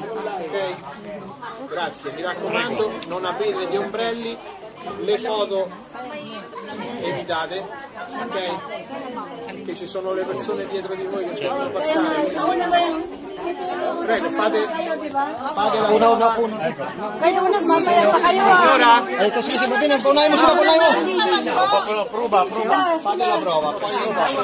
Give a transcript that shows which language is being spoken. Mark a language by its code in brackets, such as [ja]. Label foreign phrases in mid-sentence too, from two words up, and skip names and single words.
[it] Ok? Grazie, mi raccomando, non aprite gli ombrelli, le foto evitate, ok? Che ci sono le persone dietro di voi che devono passare. Prego, fate la [tl] Kayo una mamaya pa kayo. [it] Allora, [tl] Ay, kasi si Martin, paunahin mo sila, paunahin mo. [it] prova. Fate la prova, poi io passo.